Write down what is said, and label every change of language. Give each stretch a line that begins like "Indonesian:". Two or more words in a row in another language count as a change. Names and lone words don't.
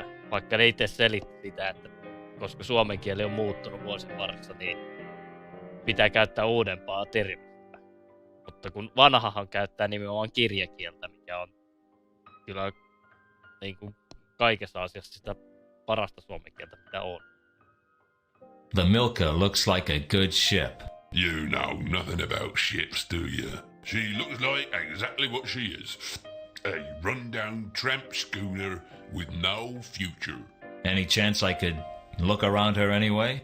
Finnish: Vaikka ne itse selitti sitä, että koska suomen kieli on muuttunut vuosien varressa, niin pitää käyttää uudempaa termistä. Mutta kun vanhahan käyttää nimenomaan kirjakieltä, mikä on kyllä niin kuin kaikessa asiassa sitä parasta suomen kieltä, mitä on.
English: The Milka looks like a good ship. You know nothing about ships, do you? She looks like exactly what she is. A rundown tramp schooner with no future. Any chance I could look around her anyway?